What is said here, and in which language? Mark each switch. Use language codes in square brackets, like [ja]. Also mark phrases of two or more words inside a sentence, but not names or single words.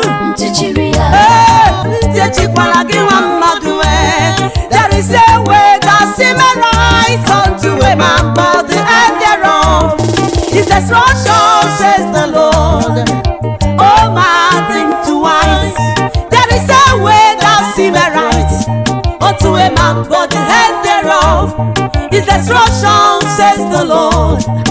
[ig] Ntị chiri ya. Ee, ntị echikwala gị nwa mmadụ, ee. [en] There is a way that seemeth right unto a man, but the end thereof is destruction, says the Lord. Oh man, think twice. There is a way that seemeth right unto a man, but the end thereof is destruction, says the Lord.